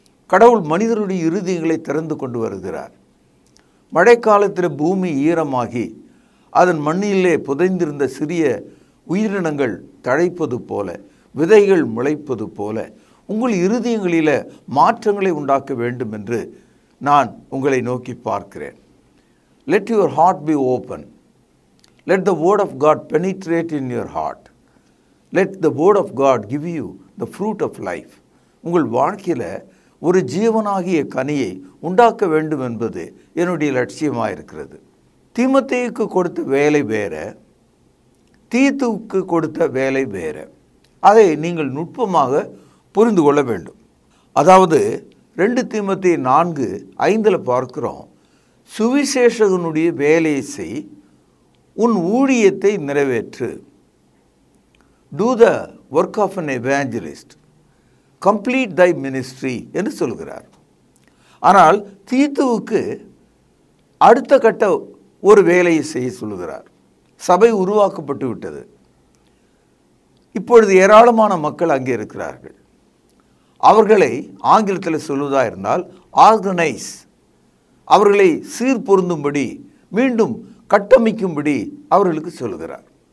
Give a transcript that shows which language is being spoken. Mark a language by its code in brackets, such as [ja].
[ta] கடவுள் மனிதருடைய இருதயங்களை திறந்து கொண்டு வருகிறார். மழைக்காலத்தில் பூமி ஈரமாகி அதன் மண்ணிலே புதைந்திருந்த சிறிய உயிரினங்கள் தழைப்பது போல, விதைகள் முளைப்பது போல உங்கள் இருதயங்களில் மாற்றங்களை உண்டாக்க வேண்டும் என்று நான் உங்களை நோக்கி பார்க்கிறேன். [en] Let your heart be open. Let the word of God penetrate in your heart. Let the word of God give you the fruit of life. [ta] உங்கள் வாழ்க்கையில் ஒரு ஜீவனாகிய கனியை உண்டாக்க வேண்டும் என்பது என்னுடைய லட்சியமாக இருக்கிறது. தீமோத்தேயுக்கு கொடுத்த வேலை வேற, தீத்துவுக்கு கொடுத்த வேலை வேற. அதை நீங்கள் நுட்பமாக புரிந்து கொள்ள வேண்டும். அதாவது 2 தீமோத்தேயு 4:5 பார்க்கிறோம், சுவிசேஷகனுடைய வேலையை செய், உன் ஊழியத்தை நிறைவேற்று. [en] Do the work of an evangelist. Complete thy ministry [ta] என்று சொல்கிறார். ஆனால் தீத்துவுக்கு அடுத்த கட்ட ஒரு வேலையை செய்ய சொல்கிறார். சபை உருவாக்கப்பட்டு விட்டது. இப்பொழுது ஏராளமான மக்கள் அங்கே இருக்கிறார்கள். அவர்களை ஆங்கிலத்தில் சொல்வதாக இருந்தால் ஆர்கனைஸ், அவர்களை சீர்பொருந்தும்படி, மீண்டும் கட்டமைக்கும்படி அவர்களுக்கு சொல்கிறார்.